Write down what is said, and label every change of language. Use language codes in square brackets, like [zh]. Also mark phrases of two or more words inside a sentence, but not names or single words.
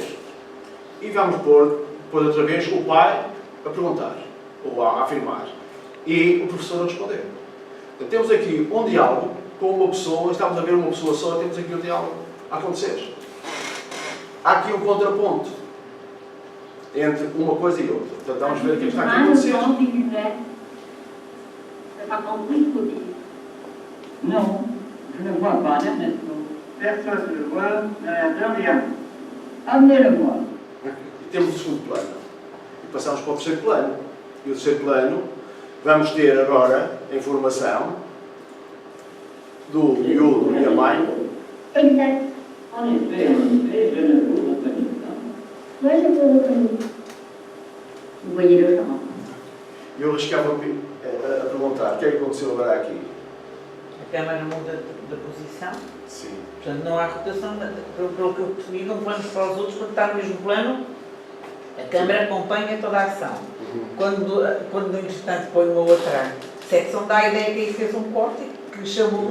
[pt] E vamos pôr, depois outra vez, o pai a perguntar, ou a afirmar. E o professor a responder. Então, temos aqui um diálogo com uma pessoa, estamos a ver uma pessoa só, temos aqui um diálogo a acontecer. Há aqui um contraponto entre uma coisa e outra. Portanto, vamos ver o que está aqui a acontecer. [fr] Non, je ne vois pas d'adresse. Personne ne le voit, de rien. Amenez-le voir. [pt] E temos o segundo plano. E passamos para o terceiro plano. E o terceiro plano, vamos ter agora a informação do miúdo e a mãe. [fr] Exact. En effet, je ne vous reconnais pas. Moi, je vous reconnais. Vous voyez le genre. [pt] Eu arriscava-me a perguntar o que é que aconteceu agora aqui. A câmara muda de posição. Sim. Portanto, não há rotação, pelo que eu percebi, não vamos para os outros, quando está no mesmo plano, a câmara acompanha toda a ação. Quando no instante põe uma outra secção, dá a ideia que aí fez um corte que chamou o